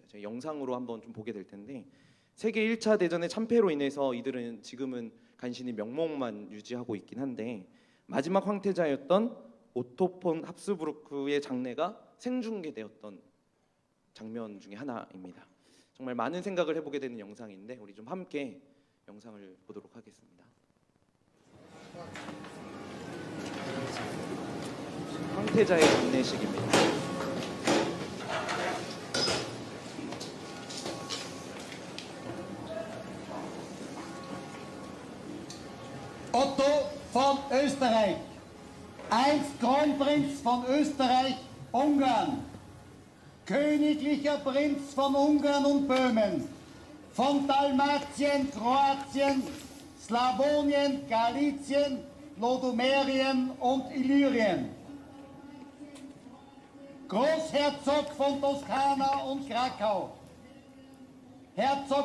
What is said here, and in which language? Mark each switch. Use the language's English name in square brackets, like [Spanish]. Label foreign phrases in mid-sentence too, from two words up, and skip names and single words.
[Korean] 제가 영상으로 한번 좀 보게 될 텐데, 세계 1차 대전의 참패로 인해서 이들은 지금은 간신히 명목만 유지하고 있긴 한데, 마지막 황태자였던 오토 폰 합스부르크의 장례가 생중계되었던 장면 중에 하나입니다. 정말 많은 생각을 해보게 되는 영상인데, 우리 좀 함께 영상을 보도록 하겠습니다. 황태자의 장례식입니다. [German] Otto von Österreich, einst Kronprinz von Österreich-Ungarn, königlicher Prinz von Ungarn und Böhmen, von Dalmatien, Kroatien, Slawonien, Galizien, Lodomerien und Illyrien, Großherzog von Toskana und Krakau, Herzog